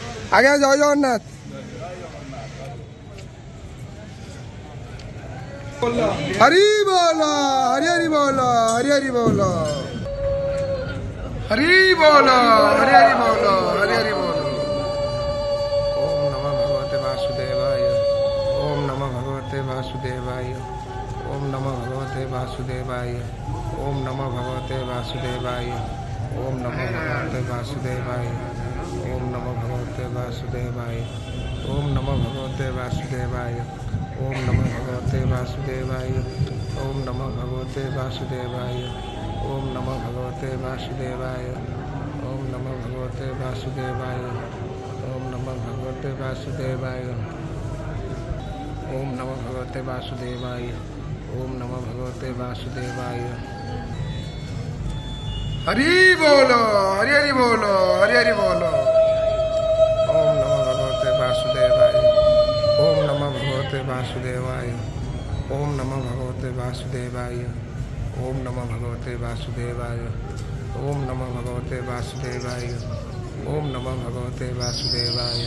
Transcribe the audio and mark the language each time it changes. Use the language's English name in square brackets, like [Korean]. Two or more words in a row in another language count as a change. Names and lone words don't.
[Bangla] আগে জয় জগন্নাথ। হরি বল, হরি হরি বল, হরি হরি বল, হরি বল, হরি হরি বল, হরি হরি বল। [Sanskrit] ওম নমঃ ভগবতে বাসুদেবায়, ওম নমঃ ভগবতে বাসুদেবায়, ওম নমঃ ভগবতে বাসুদেবায়, ওম নমঃ ভগবতে বাসুদেবায়, ওম নমঃ ভগবতে বাসুদেবায়, ওম নমঃ ভগবতে বাসুদেবায়, ওম নমঃ ভগবতে বাসুদেবায়, ওম নমঃ ভগবতে বাসুদেবায়, ওম নমঃ ভগবতে বাসুদেবায়, ওম নমঃ ভগবতে বাসুদেবায়, ওম নমঃ ভগবতে বাসুদেবায়, ওম নমঃ ভগবতে বাসুদেবায়, ওম নমঃ ভগবতে বাসুদেবায়, ওম নমঃ ভগবতে বাসুদেবায়। [Bangla] হরি বল, হরি হরি বল, হরি হরি বল। [Sanskrit] ওম নমঃ ভগবতে বাসুদেবায়, ওম নমঃ ভগবতে বাসুদেবায়, ওম নমঃ ভগবতে বাসুদেবায়, ওম নমঃ ভগবতে বাসুদেবায়, ওম নমঃ ভগবতে বাসুদেবায়, ওম নমঃ ভগবতে বাসুদেবায়,